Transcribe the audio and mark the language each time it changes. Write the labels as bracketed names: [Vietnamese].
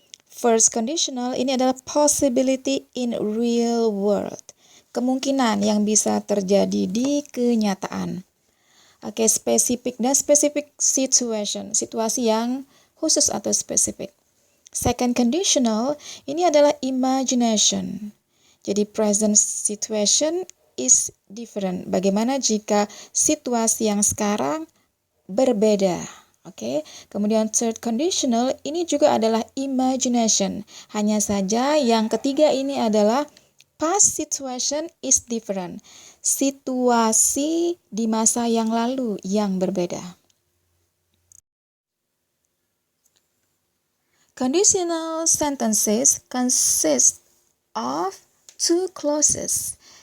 [Indonesian] First conditional ini adalah [English] possibility in real world, [Indonesian] kemungkinan yang bisa terjadi di kenyataan. Oke, spesifik dan specific situation, situasi yang khusus atau spesifik. Second conditional ini adalah imagination. [English] Jadi present situation is different. [Indonesian] Bagaimana jika situasi yang sekarang berbeda? Oke. Kemudian third conditional ini juga adalah imagination. Hanya saja yang ketiga ini adalah [English] past situation is different. [Indonesian] Situasi di masa yang lalu yang berbeda. [English] Conditional sentences consist of two clauses.